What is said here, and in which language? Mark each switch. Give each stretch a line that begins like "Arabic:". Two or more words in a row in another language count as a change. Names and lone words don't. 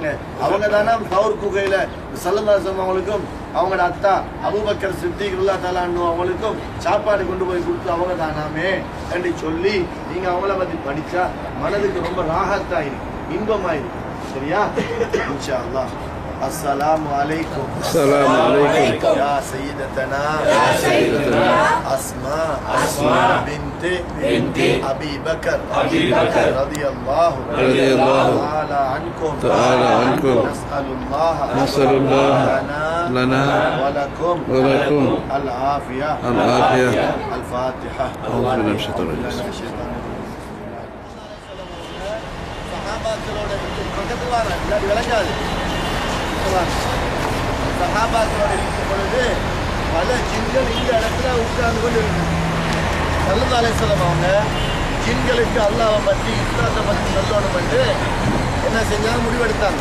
Tamil: அவங்க தானே தௌர் குகையில
Arabic: صلى الله عليه وسلم
Tamil: அவங்களுக்கும் அவங்களோட அத்தா அபூபக்கர் சித்திக்
Arabic: رضي الله تعالى عنه
Tamil: அவங்களுக்கும் சாப்பாடு கொண்டு போய் கொடுத்து அவங்க தானாமே என்று சொல்லி நீங்க அவங்கள பத்தி படிச்சா மனதுக்கு ரொம்ப ராஹத்தாயிருக்கு, இன்பமாயிருக்கு.
Arabic: சரியா? إن شاء الله. السلام عليكم. السلام عليكم يا سيدتنا أسماء بنت أبي بكر رضي الله تعالى عنكم. نسأل الله لنا ولكم العافية. الفاتحة. أعوذ بالله من الشيطان الرجيم.
Tamil: சஹாபாக்களோட இருக்கும் பொழுது பல ஜின்கள் இந்த இடத்துல உட்கார்ந்து கொண்டு இருக்கு.
Arabic: صلى الله عليه وسلم
Tamil: அவங்க ஜின்களுக்கு அல்லாஹ்வை பற்றி இஸ்லாத்தை பற்றி சொல்லணும் என்று என்ன செஞ்சாங்க, முடிவெடுத்தாங்க.